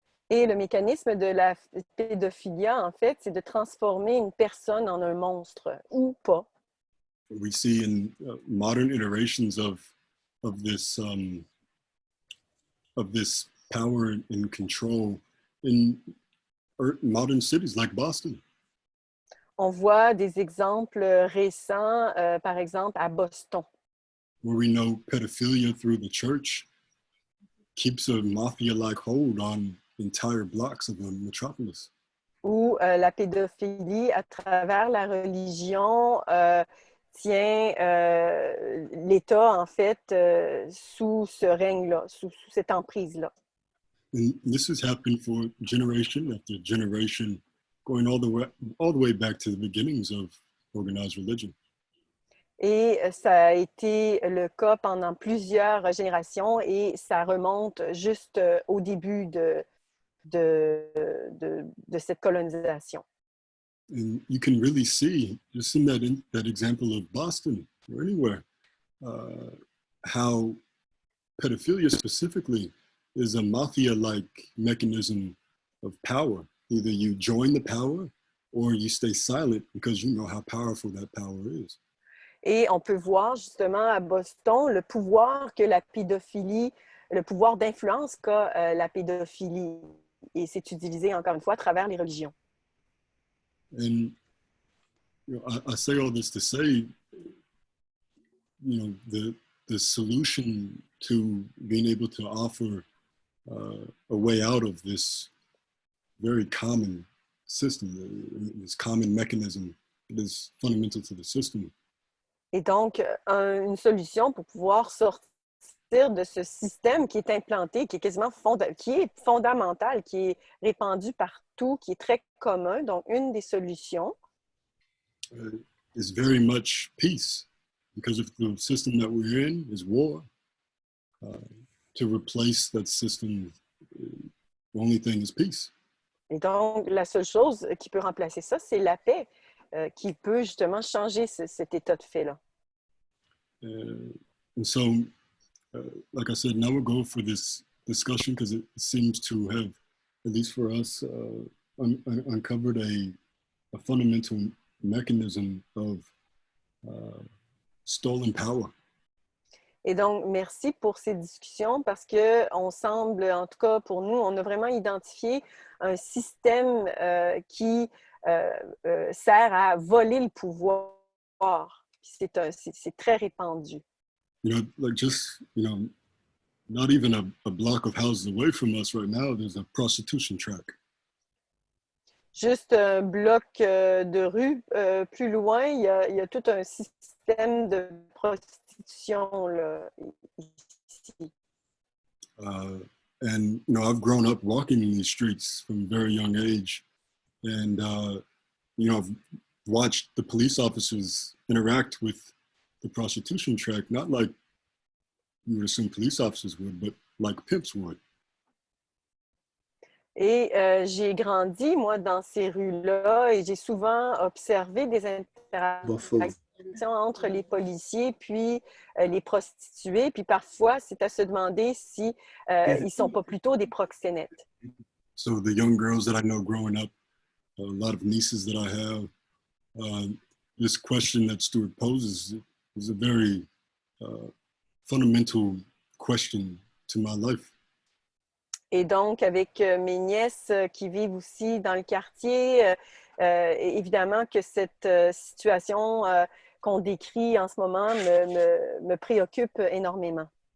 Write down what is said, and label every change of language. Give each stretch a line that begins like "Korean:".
French: Et le mécanisme de la pédophilia, en fait, c'est de transformer une personne en un monstre ou pas.
English: We see in modern iterations of this power and control in modern cities like Boston.
French: On voit des exemples récents, par exemple à Boston,
English: where we know pedophilia through the church keeps a mafia-like hold on entire blocks of the metropolis.
French: où la pédophilie à travers la religion tient l'État, en fait, sous ce règne-là, sous cette emprise-là.
English: And this has happened for generation after generation, going all the way back to the beginnings of organized religion.
French: Et ça a été le cas pendant plusieurs générations et ça remonte juste au début de cette colonisation.
English: And you can really see, just in that example of Boston or anywhere, how pedophilia specifically is a mafia-like mechanism of power. Either you join the power or you stay silent because you know how powerful that power is.
French: Et on peut voir justement à Boston le pouvoir que la pédophilie, le pouvoir d'influence qu'a la pédophilie. Et c'est utilisé encore une fois à travers les religions.
English: And I say all this to say, the solution to being able to offer a way out of this very common system, this common mechanism that is fundamental to the system.
French: Et donc, une solution pour pouvoir sortir de ce système qui est implanté, qui est quasiment qui est fondamental, qui est répandu partout, qui est très commun. Donc, une des solutions
English: is very much peace, because if the system that we're in is war, to replace that system, the only thing is peace.
French: Et donc, la seule chose qui peut remplacer ça, c'est la paix, qui peut justement changer cet état de fait-là.
English: And so, like I said, now we'll go for this discussion because it seems to have, at least for us, uncovered a fundamental mechanism of stolen power.
French: Et donc, merci pour ces discussions parce qu'on semble, en tout cas pour nous, on a vraiment identifié un système qui sert à voler le pouvoir. C'est très répandu.
English: You know, like just, you know, not even a block of houses away from us right now, there's a prostitution track.
French: Juste un bloc de rue plus loin, il y a tout un système de prostitution là, ici.
English: And, you know, I've grown up walking in these streets from a very young age. And, you know, I've watched the police officers interact with the prostitution track, not like you would assume police officers would, but like pimps would.
French: Et j'ai grandi, moi, dans ces rues-là et j'ai souvent observé des interactions entre les policiers puis les prostituées. Puis parfois, c'est à se demander si ils ne sont pas plutôt des proxénètes.
English: So the young girls that I know growing up, a lot of nieces that I have, this question that Stuart poses is a very fundamental question to my life.
French: Et donc, avec mes nièces qui vivent aussi dans le quartier, évidemment que cette situation qu'on décrit en ce moment me préoccupe énormément.